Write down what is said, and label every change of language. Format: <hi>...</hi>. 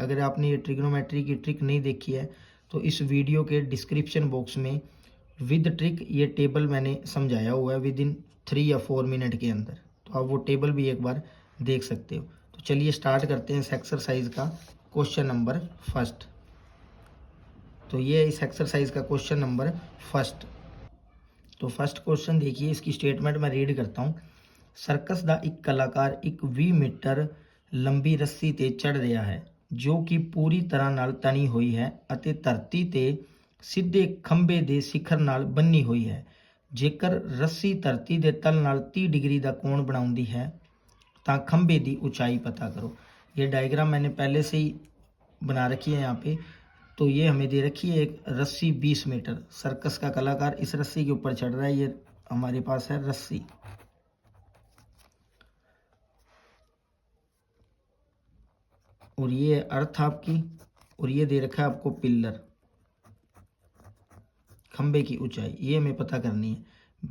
<hi>अगर आपने ये ट्रिग्नोमेट्री की ट्रिक नहीं देखी है तो इस वीडियो के डिस्क्रिप्शन बॉक्स में विद ट्रिक ये टेबल मैंने समझाया हुआ है विद इन 3 या 4 मिनट के अंदर, तो आप वो टेबल भी एक बार देख सकते हो। तो चलिए स्टार्ट करते हैं इस एक्सरसाइज का क्वेश्चन नंबर फर्स्ट। तो ये इस एक्सरसाइज का क्वेश्चन नंबर फर्स्ट। तो फर्स्ट क्वेश्चन देखिए, इसकी स्टेटमेंट मैं रीड करता हूँ।</hi> <pa>ਸਰਕਸ ਦਾ ਇੱਕ ਕਲਾਕਾਰ ਇੱਕ 20 ਮੀਟਰ ਲੰਬੀ ਰੱਸੀ ਤੇ ਚੜ੍ਹ ਰਿਹਾ ਹੈ ਜੋ ਕਿ ਪੂਰੀ ਤਰ੍ਹਾਂ ਨਾਲ ਤਣੀ ਹੋਈ ਹੈ ਅਤੇ ਧਰਤੀ ਤੇ ਸਿੱਧੇ ਖੰਭੇ ਦੇ ਸਿਖਰ ਨਾਲ ਬੰਨੀ ਹੋਈ ਹੈ। ਜੇਕਰ ਰੱਸੀ ਧਰਤੀ ਦੇ ਤਲ ਨਾਲ 30 डिग्री ਦਾ ਕੋਣ ਬਣਾਉਂਦੀ ਹੈ ਤਾਂ</pa> <hi>खंभे की ऊंचाई पता करो। ये डायग्राम मैंने पहले से ही बना रखी है यहाँ पे। तो ये हमें दे रखी है एक रस्सी 20 मीटर, सर्कस का कलाकार इस रस्सी के ऊपर चढ़ रहा है। ये हमारे पास है रस्सी, और ये है अर्थ आपकी, और ये दे रखा है आपको पिल्लर, खंबे की ऊंचाई ये हमें पता करनी है।</hi>